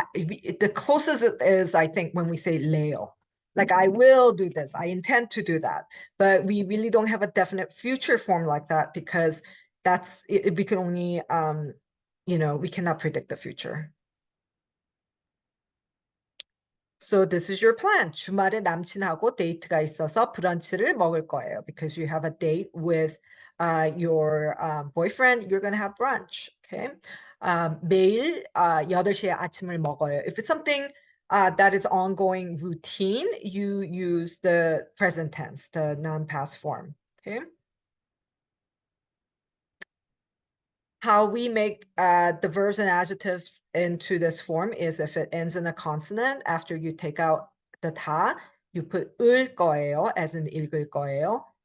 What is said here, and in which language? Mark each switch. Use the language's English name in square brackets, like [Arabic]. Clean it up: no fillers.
[English] The closest is, I think, when we say Leo, like I will do this, I intend to do that, but we really don't have a definite future form like that, because we can only, we cannot predict the future. So this is your plan. [Korean] 주말에 남친하고 데이트가 있어서 브런치를 먹을 거예요. [English] Because you have a date with your boyfriend, you're going to have brunch. Okay. [Korean] 매일 8시에 아침을 먹어요. [English] If it's something that is ongoing routine, you use the present tense, the non-past form. Okay. How we make the verbs and adjectives into this form is if it ends in a consonant, after you take out the 다, you put 을 거예요, as in [Korean] 읽을 거예요.